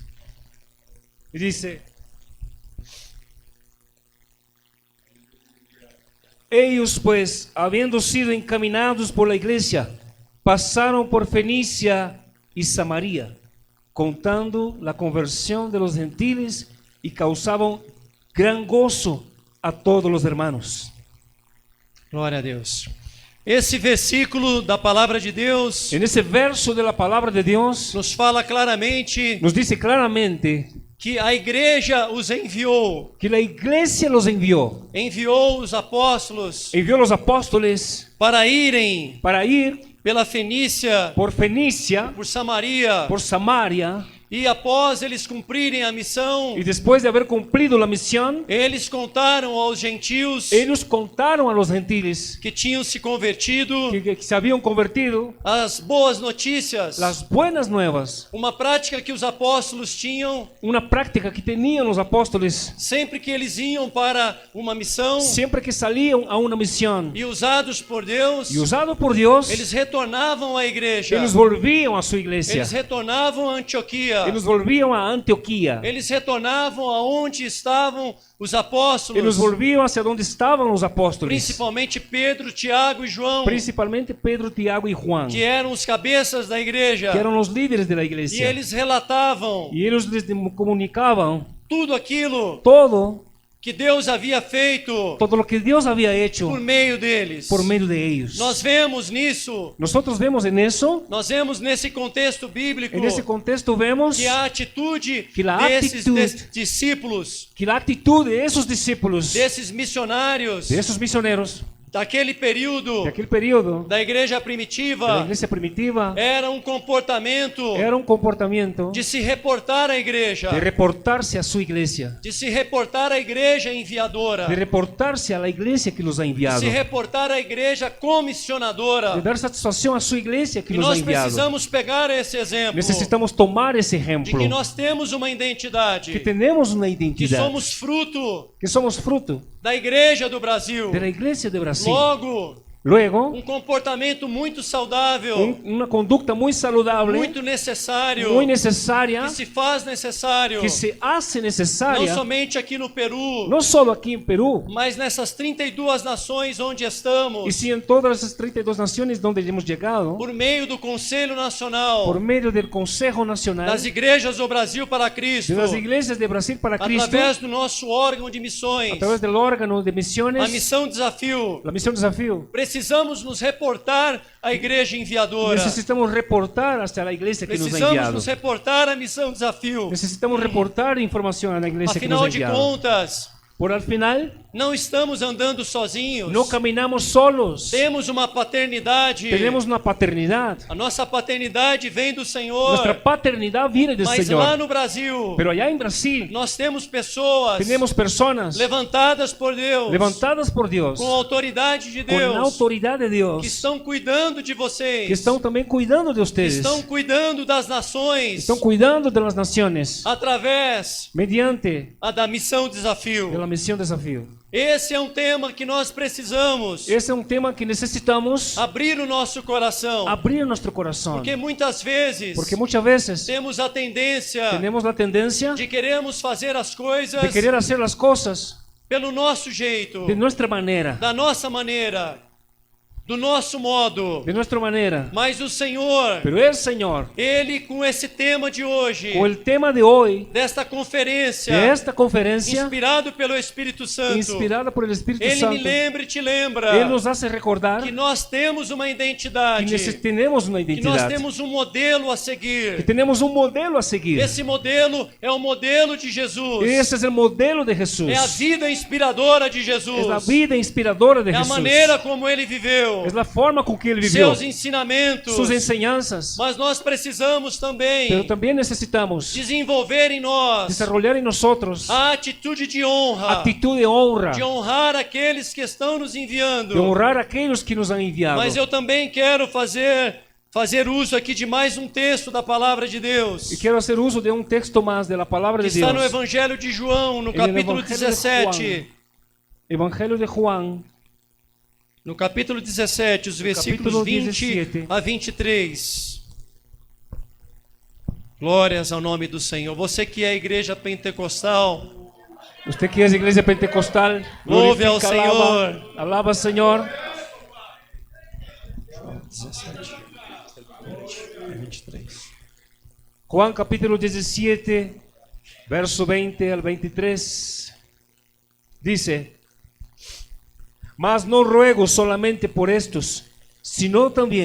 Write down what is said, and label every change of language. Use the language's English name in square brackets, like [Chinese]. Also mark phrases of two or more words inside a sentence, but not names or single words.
[Spanish] Y dice: ellos pues, habiendo sido encaminados por la iglesia, pasaron por Fenicia y Samaria, contando la conversión de los gentiles, y causaban gran gozo a todos los hermanos. [Portuguese] Glória a Deus. Esse versículo da palavra de Deus [Spanish] En ese verso de la palabra de Dios [Portuguese] nos fala claramente [Spanish] nos dice claramente [Portuguese] que a igreja os enviou. [Spanish] que la iglesia los [Portuguese] Enviou os apóstolos [Spanish] envió los apóstoles [Portuguese] para irem [Spanish] para ir [Portuguese] pela Fenícia, [Spanish] por Fenicia, por Samaria, por Samaria, [Portuguese] e após eles cumprirem a missão, [Spanish] y después de haber cumplido la misión, [Portuguese] eles contaram aos gentios [Spanish] ellos contaron a los gentiles [Portuguese] que tinham se convertido [Spanish] que se habían convertido [Portuguese] as boas notícias, [Spanish] las buenas nuevas, [Portuguese] uma prática que os apóstolos tinham [Spanish] una práctica que tenían los apóstoles [Portuguese] sempre que eles iam para uma missão [Spanish] siempre que salían a una misión [Portuguese] e usados por Deus, [Spanish] y usado por Dios, [Portuguese] eles retornavam à igreja, [Spanish] ellos volvían a su iglesia, [Portuguese] eles retornavam a Antioquia, [Spanish] ellos volvían a Antioquía, [Portuguese] eles retornavam aonde estavam os apóstolos, [Spanish] ellos volvían hacia donde estaban los apóstoles, [Portuguese] principalmente Pedro, Tiago e João, [Spanish] principalmente Pedro, Tiago y Juan, [Portuguese] que eram os cabeças da igreja, [Spanish] que eran los líderes de la [Portuguese] e [Spanish] iglesia, [Portuguese] eles relatavam [Spanish] y ellos les comunicaban [Portuguese] tudo aquilo [Spanish] todo [Portuguese] que Deus havia feito [Spanish] lo que Dios había hecho [Portuguese] por meio deles. [Spanish] por medio de ellos. [Portuguese] Nós vemos nisso, [Spanish] Nosotros vemos en eso, [Portuguese] nós vemos nesse contexto bíblico, [Spanish] en ese contexto vemos [Portuguese] que a atitude [Spanish] que la [Portuguese] desses atitude- discípulos, [Spanish] que la actitud de esos discípulos, [Portuguese] desses missionários, [Spanish] de esos misioneros, [Portuguese] daquele período [Spanish] de aquel periodo, [Portuguese] da igreja [Spanish] de la [Portuguese] primitiva, [Spanish] iglesia primitiva, [Portuguese] era um comportamento [Spanish] era un comportamiento [Portuguese] de se reportar à igreja, [Spanish] de reportarse a su iglesia, [Portuguese] de se reportar à igreja enviadora, [Spanish] de reportarse a la iglesia que los ha [Portuguese] de [Spanish] enviado, [Portuguese] se reportar à igreja comissionadora. [Spanish] de dar satisfacción a su iglesia que [Portuguese] E [Spanish] los ha [Portuguese] nós [Spanish] enviado. [Portuguese] precisamos pegar esse exemplo [Spanish] Necesitamos tomar ese [Portuguese] de [Spanish] ejemplo, [Portuguese] que nós temos uma [Spanish] que [Portuguese] identidade, [Spanish] tenemos una [Portuguese] que [Spanish] identidad, [Portuguese] somos fruto [Spanish] que somos fruto [Portuguese] da igreja do Brasil. [Spanish] de la iglesia de Brasil. [Portuguese] Logo, [Spanish] Luego, [Portuguese] um comportamento muito saudável, [Spanish] una conducta muy saludable, [Portuguese] muito necessário, [Spanish] muy necesaria, [Portuguese] que se faz necessário, [Spanish] que se hace [Portuguese] não [Spanish] necesaria, [Portuguese] somente aqui no Peru, [Spanish] no solo aquí en Perú, [Portuguese] mas nessas 32 nações onde estamos, [Spanish] y sí en todas esas 32 naciones donde hemos llegado, [Portuguese] por meio do Conselho Nacional [Spanish] por medio del Consejo Nacional [Portuguese] das Igrejas do Brasil para Cristo, [Spanish] de las iglesias de Brasil para Cristo, [Portuguese] através do nosso órgão de [Spanish] a missões, través del órgano de a misiones, [Portuguese] Missão Desafio, [Spanish] la misión Desafío. [Portuguese] precisamos nos reportar à igreja enviadora. [Spanish] Necesitamos reportar hasta la iglesia que nos ha [Portuguese] Precisamos [Spanish] enviado. [Portuguese] nos reportar à Missão Desafio. [Spanish] Necesitamos reportar información a la iglesia que nos [Portuguese] Afinal [Spanish] ha [Portuguese] de [Spanish] enviado. [Portuguese] contas, [Spanish] Por al final, [Portuguese] não estamos andando sozinhos. [Spanish] no caminamos solos. [Portuguese] Temos uma paternidade. [Spanish] Tenemos una paternidad. [Portuguese] A nossa paternidade vem do Senhor. [Spanish] Nuestra paternidad viene del [Portuguese] Mas lá [Spanish] Señor. [Portuguese] no Brasil, [Spanish] Pero allá en Brasil, [Portuguese] nós temos pessoas [Spanish] tenemos personas [Portuguese] levantadas por Deus, [Spanish] levantadas por Dios, [Portuguese] com a autoridade de [Spanish] con la [Portuguese] Deus, [Spanish] autoridad de Dios, [Portuguese] que estão cuidando de vocês, [Spanish] que están también cuidando de [Portuguese] que [Spanish] ustedes, [Portuguese] estão cuidando das nações, [Spanish] están cuidando de las naciones, [Portuguese] através [Spanish] mediante [Portuguese] da Missão [Spanish] de [Portuguese] Desafio. [Spanish] la misión Desafío. [Portuguese] Esse é um tema que nós precisamos [Spanish] Ese es un tema que necesitamos [Portuguese] abrir o nosso coração, [Spanish] abrir nuestro corazón, [Portuguese] porque muitas vezes [Spanish] porque muchas veces [Portuguese] temos a tendência [Spanish] tenemos la tendencia [Portuguese] de queremos fazer as coisas [Spanish] de querer hacer las cosas [Portuguese] pelo nosso jeito, [Spanish] de nuestra manera, [Portuguese] da nossa maneira, do nosso modo. [Spanish] de nuestra manera. [Portuguese] Mas o Senhor, [Spanish] Pero el Señor, [Portuguese] Ele com esse tema de hoje, [Spanish] con el tema de hoy, [Portuguese] desta conferência, [Spanish] de esta conferencia, [Portuguese] inspirado pelo Espírito Santo, [Spanish] inspirada por el Espíritu [Portuguese] Ele [Spanish] Santo, [Portuguese] me lembra e te lembra [Spanish] Él nos hace recordar [Portuguese] que nós temos uma [Spanish] que [Portuguese] identidade, [Spanish] tenemos una [Portuguese] que nós [Spanish] identidad, [Portuguese] temos um modelo a [Spanish] que [Portuguese] seguir. [Spanish] tenemos un modelo a seguir. [Portuguese] Esse modelo é o modelo de Jesus. [Spanish] Ese es el modelo de Jesús. [Portuguese] É a vida inspiradora de Jesus. [Spanish] Es la vida inspiradora de [Portuguese] É a [Spanish] Jesús. [Portuguese] maneira como ele viveu. [Spanish] Es la forma con que Él vivió, [Portuguese] Seus ensinamentos. [Spanish] sus enseñanzas. [Portuguese] Mas nós precisamos [Spanish] Pero [Portuguese] também [Spanish] también necesitamos [Portuguese] desenvolver em nós [Spanish] desarrollar en nosotros [Portuguese] a atitude de honra, [Spanish] actitud de honra, [Portuguese] de honrar aqueles que estão nos enviando. [Spanish] de honrar a aquellos que nos han enviado. [Portuguese] Mas eu também quero fazer uso aqui de mais um texto da palavra de Deus. [Spanish] Y quiero hacer uso de un texto más de la palabra [Portuguese] Que [Spanish] de [Portuguese] está no [Spanish] Dios. [Portuguese] Evangelho de João, no [Spanish] En el [Portuguese] capítulo Evangelho de 17. [Spanish] Evangelio de Juan, [Portuguese] No capítulo 17, os versículos [Spanish] capítulo [Portuguese] 20 [Spanish] 17. [Portuguese] a 23. Glórias ao nome do Senhor. Você que é a igreja pentecostal, [Spanish] usted que es iglesia pentecostal, [Portuguese] louve ao [Spanish] glorifica, [Portuguese] Senhor. [Spanish] alaba al Señor. [Portuguese] 17, 23. [Spanish] Juan capítulo 17, verso 20 al 23, dice: Mas no ruego solamente por estos, sino también